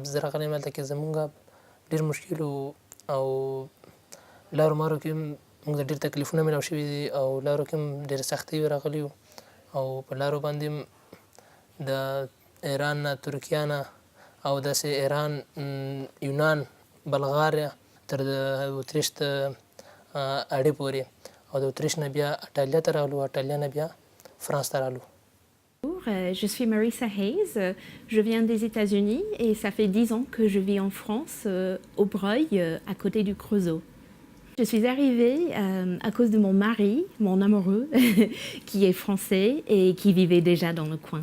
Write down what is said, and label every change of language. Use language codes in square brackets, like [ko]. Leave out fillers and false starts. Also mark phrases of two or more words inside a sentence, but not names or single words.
[ps] زه راغلی یم هلته کې زموږ ډېر مشکل و او لارو مارو کې موږ ته ډېر تکلیفونه میلاو شوي دي او لارو کې هم ډېرې سختۍ راغلي وو او په لارو باندې د ایران نه ترکیه نه او داسې ایران یونان بلغاریا تر د اتریش ته اړې پورې او د اتریش نه بیا اټالیا ته راغلو اټالیا نه بیا فرانس ته راغلو. [fr] Je suis Marissa Hayes, je viens des États-Unis et ça fait 10 ans que je vis en France, au Breuil, à côté du Creusot. Je suis arrivée à cause de mon mari, mon amoureux, qui est français et qui vivait déjà dans le coin.